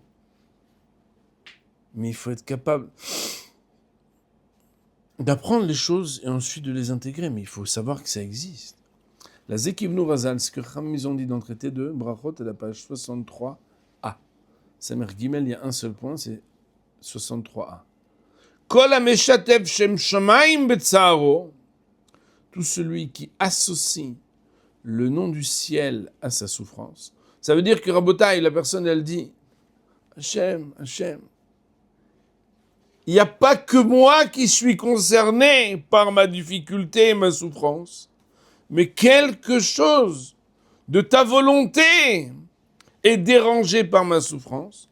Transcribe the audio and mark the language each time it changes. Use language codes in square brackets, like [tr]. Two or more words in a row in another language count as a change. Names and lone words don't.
[fr] Mais il faut être capable d'apprendre les choses et ensuite de les intégrer. Mais il faut savoir que ça existe. La Zekivnu Razal, ce que Chachamim ils ont dit dans le traité de Brachot, à la page 63a. [he] סמך גימל, [fr] il y a un seul point, c'est 63a. [he] כל המשתף שם שמים בצערו, [fr] tout celui qui associe le nom du ciel à sa souffrance. Ça veut dire que Rabotai, la personne, elle dit Hachem, Hachem, il n'y a pas que moi qui suis concerné par ma difficulté et ma souffrance, mais quelque chose de ta volonté est dérangé par ma souffrance.